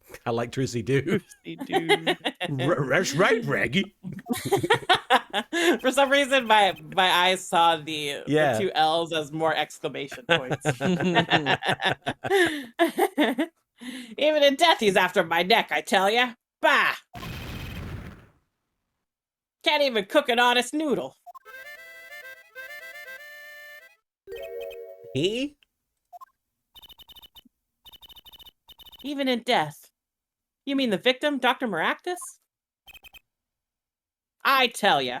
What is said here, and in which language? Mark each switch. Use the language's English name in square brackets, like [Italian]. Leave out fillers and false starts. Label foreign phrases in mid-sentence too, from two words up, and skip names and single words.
[English] I like Trucy Doo. That's right, Reggie. For some reason, my eyes saw the Yeah. two L's as more exclamation points. Even in death, he's after my neck, I tell ya. Bah! Can't even cook an honest noodle. He? Even in death. You mean the victim, Dr. Maractus? I tell ya.